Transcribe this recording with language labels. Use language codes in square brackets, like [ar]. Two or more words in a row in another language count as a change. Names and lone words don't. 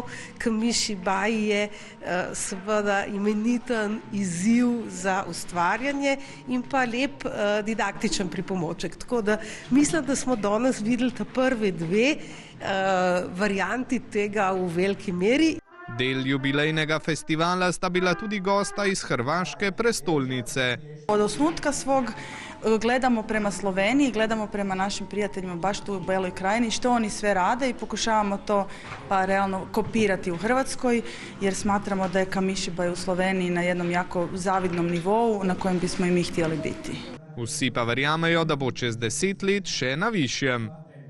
[sl] Kamišibaj je seveda imeniten izziv za ustvarjanje in pa lep didaktičen pripomoček. Tako da mislim, da smo danes videli ta prvi 2 varianti tega v veliki meri. Del jubilejnega festivala sta bila tudi gosta iz hrvaške prestolnice. [hr] Od osnutka svog gledamo prema Sloveniji, gledamo prema našim prijateljima baš tu u Beloj krajini, što oni sve rade i pokušavamo to pa realno kopirati u Hrvatskoj, jer smatramo da je Kamišibaj u Sloveniji na jednom jako zavidnom nivou na kojem bismo i mi htjeli biti. [sl] Vsi pa verjamejo, da bo čez 10 let še na višjem.